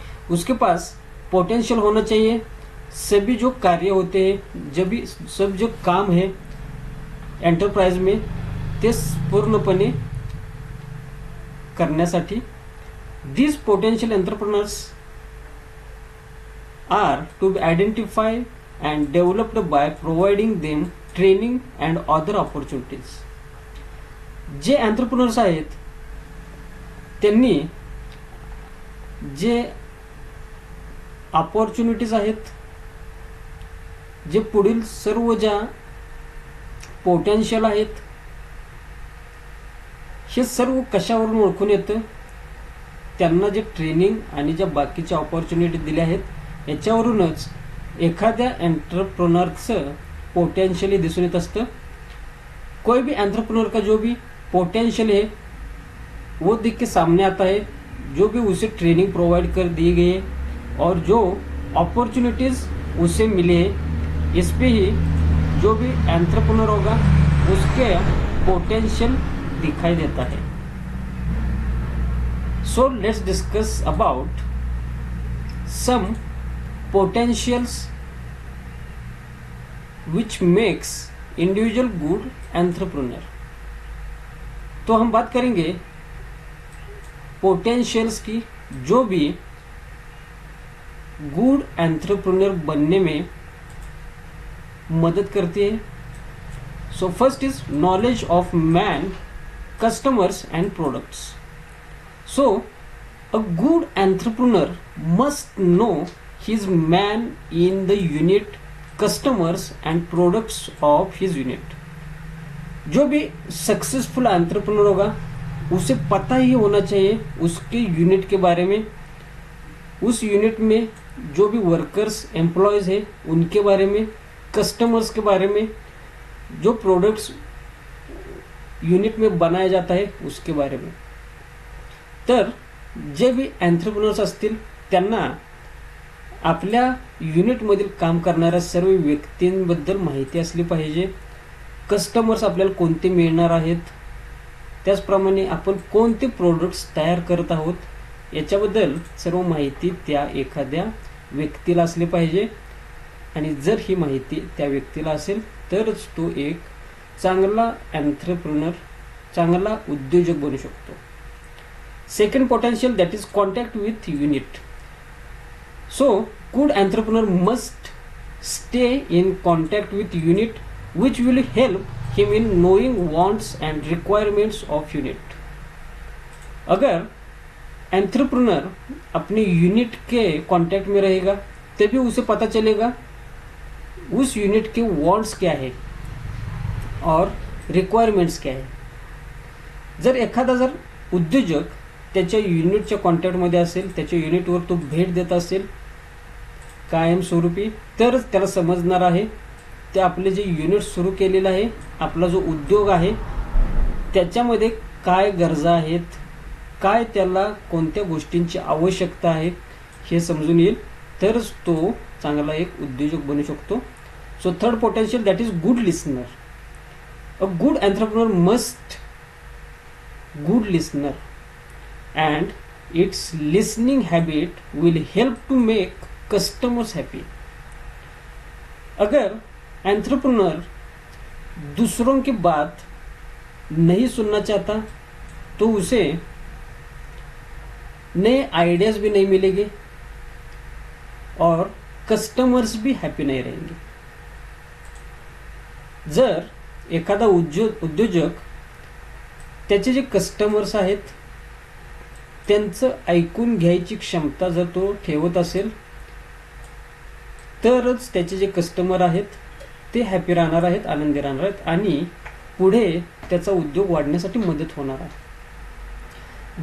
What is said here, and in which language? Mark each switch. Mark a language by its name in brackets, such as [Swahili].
[Hindi] उसके पास पोटेंशियल होना चाहिए. सभी जो कार्य होते हैं, सब जो काम है एंटरप्राइज में, [Marathi] ते पूर्णपणे करण्यासाठी [English] these potential entrepreneurs are to be identified and developed by providing them training and other opportunities. [Marathi] जे एंटरप्रेन्योर्स आहेत त्यांनी जे अपॉर्च्युनिटीज आहेत, जे पुढील सर्व ज्या पोटेन्शियल आहेत, हे सर्व कशावरून ओळखून येतं, त्यांना जे ट्रेनिंग आणि ज्या बाकीच्या अपॉर्च्युनिटी दिल्या आहेत याच्यावरूनच एखाद्या एंटरप्रेन्योरचं पोटेंशियल दिसून येत असतं. [Hindi] कोई भी एंटरप्रेन्योर का जो भी पोटेंशियल है वो दिख के सामने आता है, जो भी उसे ट्रेनिंग प्रोवाइड कर दी गई है और जो अपॉर्चुनिटीज उसे मिले हैं, इस पे ही जो भी एंटरप्रेन्योर होगा उसके पोटेंशियल दिखाई देता है. [English] So let's discuss about some potentials which makes individual good entrepreneur. [Hindi] तो हम बात करेंगे पोटेंशियल्स की जो भी गुड एंटरप्रेन्योर बनने में मदद करती है. [English] So first is knowledge of man, customers and products. So a good entrepreneur must know his man in the unit, customers and products of his unit. [Hindi] जो भी सक्सेसफुल एंटरप्रेन्योर होगा उसे पता ही होना चाहिए उसके यूनिट के बारे में, उस यूनिट में जो भी वर्कर्स एम्प्लॉयज है उनके बारे में, कस्टमर्स के बारे में, जो प्रोडक्ट्स यूनिट में बनाया जाता है उसके बारे में. [Marathi] तर जे भी एंटरप्रेन्योर्स असतील त्यांना आपल्या युनिटमधील काम करणाऱ्या सर्व व्यक्तींबद्दल माहिती असली पाहिजे. कस्टमर्स आपल्याला कोणते मिळणार आहेत, त्याचप्रमाणे आपण कोणते प्रोडक्ट्स तयार करत आहोत याच्याबद्दल सर्व माहिती त्या एखाद्या व्यक्तीला असली पाहिजे. आणि जर ही माहिती त्या व्यक्तीला असेल तरच तो एक चांगला एंटरप्रेन्योर, चांगला उद्योजक बनू शकतो. [English] Second potential that is contact with unit. So good entrepreneur must stay in contact with unit which will help him in knowing wants and requirements of unit. [Hindi] अगर एंटरप्रेन्योर अपने यूनिट के कांटेक्ट में रहेगा तभी उसे पता चलेगा उस यूनिट के वांट्स क्या है और रिक्वायरमेंट्स क्या है. [Marathi] जर उद्योजक त्याच्या युनिटच्या कॉन्टॅक्टमध्ये असेल, त्याच्या युनिटवर तो भेट देत असेल कायमस्वरूपी, तरच त्याला समजणार आहे ते आपले जे युनिट सुरू केलेलं आहे, आपला जो उद्योग आहे त्याच्यामध्ये काय गरजा आहेत, काय त्याला कोणत्या गोष्टींची आवश्यकता आहे हे समजून येईल, तरच तो चांगला एक उद्योजक बनू शकतो. [English] So third potential that is good listener. A good entrepreneur must good listener and its listening habit will help to make customers happy. [Hindi] अगर एंटरप्रेन्योर दूसरों की बात नहीं सुनना चाहता तो उसे नए आइडियाज भी नहीं मिलेंगे और कस्टमर्स भी हैप्पी नहीं रहेंगे. [Marathi] जर एखादा उद्योजक त्याचे जे कस्टमर्स आहेत त्यांचं ऐकून घ्यायची क्षमता जर तो ठेवत असेल तरच त्याचे जे कस्टमर आहेत ते हॅपी राहणार आहेत, आनंदी राहणार आहेत आणि पुढे त्याचा उद्योग वाढण्यासाठी मदत होणार आहे.